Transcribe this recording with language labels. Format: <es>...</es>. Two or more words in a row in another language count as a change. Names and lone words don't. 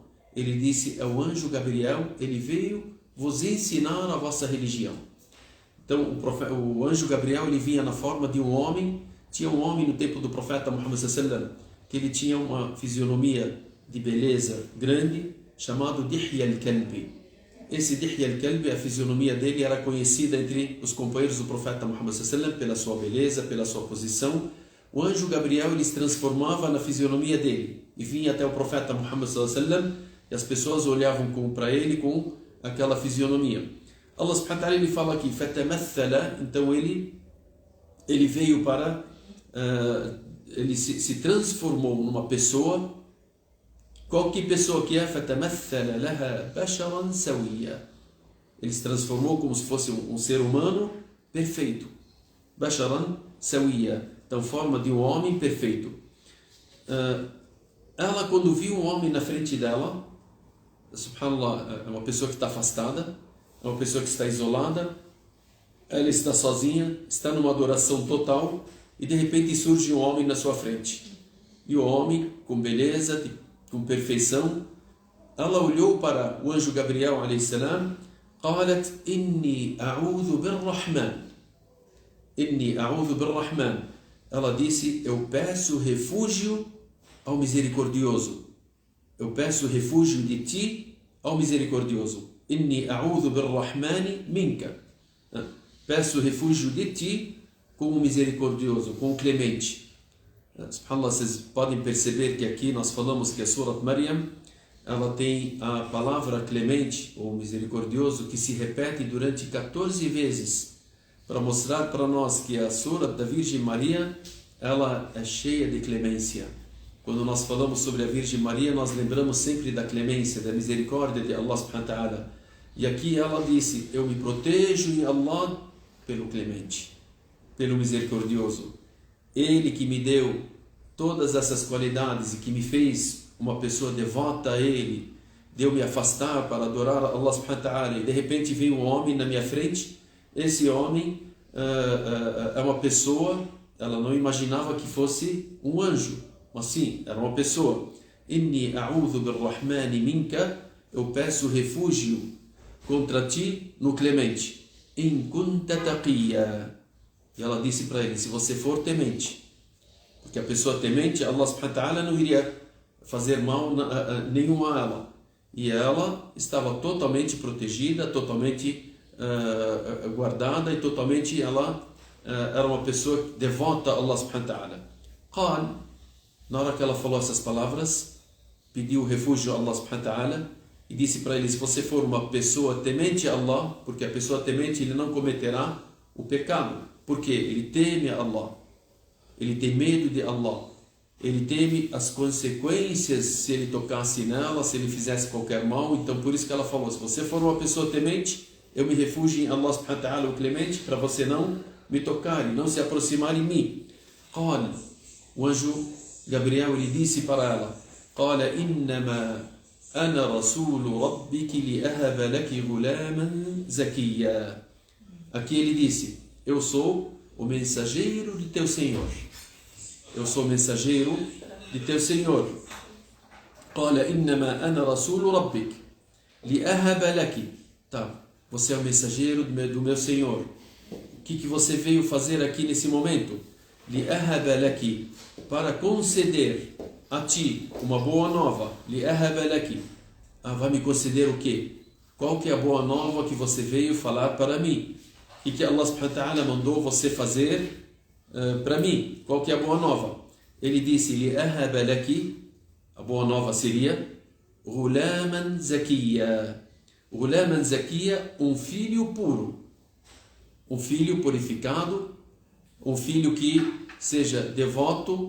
<pt>Ele disse: é o anjo Gabriel, ele veio vos ensinar a vossa religião. Então o anjo Gabriel ele vinha na forma de um homem. Tinha um homem no tempo do profeta Muhammad sallam que ele tinha uma fisionomia de beleza grande, chamado Dihya al-Kalbi. Esse Dihya al-Kalbi, a fisionomia dele era conhecida entre os companheiros do profeta Muhammad sallam pela sua beleza, pela sua posição. O anjo Gabriel ele se transformava na fisionomia dele e vinha até o profeta Muhammad sallam e as pessoas olhavam para ele com aquela fisionomia.</pt> <ar>الله سبحانه وتعالى</ar> <pt>ele fala aqui, fatamathala, então ele veio para, ele se transformou numa pessoa. Qual que pessoa que é?</pt> <ar>فتمثل لها بشرا سويا.</ar> <pt>Ele se transformou como se fosse um ser humano perfeito.</pt> <ar>بشرا سويا,</ar> <pt>então forma de um homem perfeito. Ela quando viu um homem na frente dela, subhanallah, é uma pessoa que está afastada, é uma pessoa que está isolada, ela está sozinha, está numa adoração total, e de repente surge um homem na sua frente. E o homem, com beleza, com perfeição, ela olhou para o anjo Gabriel</pt> <ar>عليه السلام, قالت إني أعوذ بالرحمن. إني أعوذ بالرحمن.</ar> <pt>Ela disse: eu peço refúgio ao misericordioso. Eu peço refúgio de ti ao misericordioso.</pt> <ar>إني أعوذ بالرحمن منك.</ar> <pt>Peço refúgio de ti com o misericordioso, com o clemente. Subhanallah, vocês podem perceber que aqui nós falamos que a Surat Maryam, ela tem a palavra clemente ou misericordioso que se repete durante 14 vezes, para mostrar para nós que a Surat da Virgem Maria, ela é cheia de clemência. Quando nós falamos sobre a Virgem Maria, nós lembramos sempre da clemência, da misericórdia de</pt> <ar>الله سبحانه وتعالى.</ar> <pt>E aqui ela disse: eu me protejo em Allah pelo clemente, pelo misericordioso. Ele que me deu todas essas qualidades e que me fez uma pessoa devota a Ele, deu me afastar para adorar</pt> <ar>الله سبحانه وتعالى,</ar> <pt>e de repente vem um homem na minha frente. Esse homem é uma pessoa, ela não imaginava que fosse um anjo, mas sim, era uma pessoa.</pt> <ar>إني أعوذ بالرحمن منك,</ar> <pt>eu peço refúgio contra ti no clemente.</pt> <ar>إن كنت تقيا.</ar> <pt>E ela disse para ele: se você for temente, porque a pessoa temente,</pt> <ar>الله سبحانه وتعالى</ar> <pt>não iria fazer mal nenhum a ela. E ela estava totalmente protegida, totalmente guardada, e totalmente ela era uma pessoa devota a</pt> <ar>الله سبحانه وتعالى.</ar> <pt>Qal, na hora que ela falou essas palavras, pediu refúgio a</pt> <ar>الله سبحانه وتعالى</ar> <pt>e disse para ele: se você for uma pessoa temente a Allah, porque a pessoa temente ele não cometerá o pecado, porque ele teme a Allah, ele tem medo de Allah, ele teme as consequências se ele tocasse nela, se ele fizesse qualquer mal. Então por isso que ela falou: se você for uma pessoa temente, eu me refugio em</pt> <ar>الله سبحانه وتعالى,</ar> <pt>o clemente, para você não me tocar e não se aproximar de mim. Qala, o anjo Gabriel ele disse para ela:</pt> <ar>قال إنما أنا رسول ربك لأهب لك غلاما زكيا.</ar> <pt>Aqui ele disse: eu sou o mensageiro de teu Senhor. Eu sou o mensageiro de teu Senhor.</pt> <ar>قال إنما أنا رسول ربك لأهب لك.</ar> <pt>Tá, você é o mensageiro do meu Senhor. O que você veio fazer aqui nesse momento?</pt> <ar>لأهب لك,</ar> <pt>para conceder a ti uma boa nova.</pt> <ar>لأهب لك.</ar> <pt>Vai me conceder o quê? Qual que é a boa nova que você veio falar para mim? E que</pt> <ar>الله سبحانه وتعالى</ar> <pt>mandou você fazer para mim? Qual que é a boa nova? Ele disse:</pt> <ar>لأهب لك.</ar> <pt>A boa nova seria</pt> <ar>غلاما زكيا. غلاما زكيا,</ar> <pt>um filho puro, um filho purificado, um filho que seja devoto.</pt>